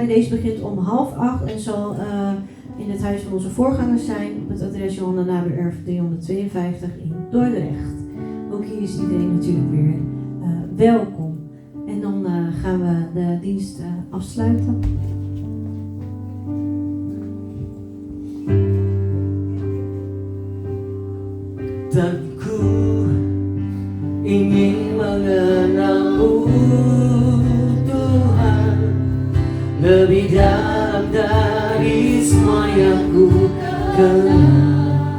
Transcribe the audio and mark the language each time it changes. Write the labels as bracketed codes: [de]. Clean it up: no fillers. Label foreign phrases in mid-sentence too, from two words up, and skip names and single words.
[nl] Deze begint om 7:30 en zal in het huis van onze voorgangers zijn. Op het adres Johanna Nabererf 352 in Dordrecht. Ook hier is iedereen natuurlijk weer welkom. En dan gaan we de dienst afsluiten. [id] Ku ingin mengenal-Mu Tuhan lebih dalam dari semua yang ku kenal.